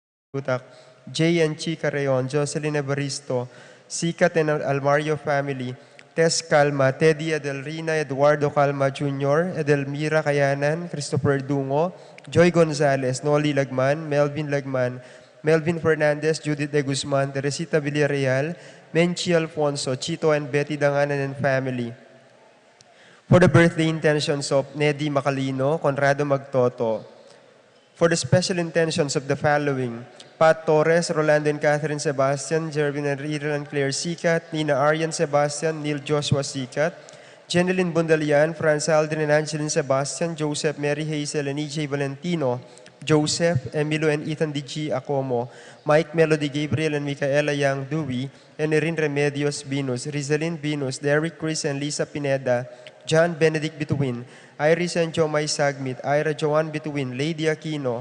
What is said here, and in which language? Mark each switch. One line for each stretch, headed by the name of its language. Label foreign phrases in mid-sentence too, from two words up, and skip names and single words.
English: Utak, Jay and Chica Rayon, Jocelyn Evaristo, Sikat and Almario family, Tess Calma, Teddy Adelrina, Eduardo Calma Jr., Edelmira Kayanan, Christopher Dungo, Joy Gonzalez, Noli Lagman, Melvin Fernandez, Judith De Guzman, Teresita Villarreal, Menchi Alfonso, Chito and Betty Danganan and family. For the birthday intentions of Nedy Macalino, Conrado Magtoto. For the special intentions of the following: Pat Torres, Rolando and Catherine Sebastian, Jervin and Riral and Claire Sikat, Nina Arian Sebastian, Neil Joshua Sikat, Jeneline Bundalian, Franz Aldrin and Angeline Sebastian, Joseph, Mary Hazel and EJ Valentino, Joseph, Emilio and Ethan D.G. Acomo, Mike Melody Gabriel and Micaela Yang Dewey, and Erin Remedios Venus, Rizalyn Venus, Derek Chris and Lisa Pineda, John Benedict Bituin, Iris and Jomay Sagmit, Ira Joan Bituin, Lady Aquino,